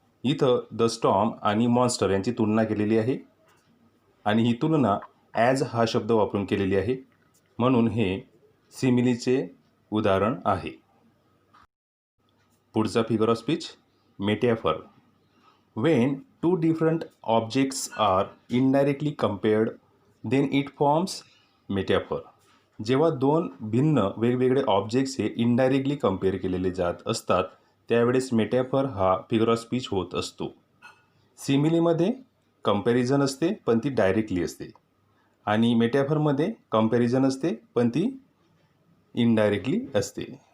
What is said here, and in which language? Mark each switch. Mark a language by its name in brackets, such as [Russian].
[Marathi] इथं the storm आणि monster यांची तुलना केलेली आहे आणि ही तुलना ॲज हा शब्द वापरून केलेली आहे म्हणून हे सिमिलीचे उदाहरण आहे. पुढचा figure of speech मेटॅफर. [English] When two different objects are indirectly compared, then it forms metaphor. [Marathi] जेव्हा दोन भिन्न वेगवेगळे ऑब्जेक्ट्स हे इनडायरेक्टली कम्पेअर केलेले जात असतात त्यावेळेस मेटॅफर हा फिगर ऑफ स्पीच होत असतो. सिमिलीमध्ये कंपॅरिझन असते पण ती डायरेक्टली असते आणि मेटॅफरमध्ये कंपॅरिझन असते पण ती इनडायरेक्टली असते.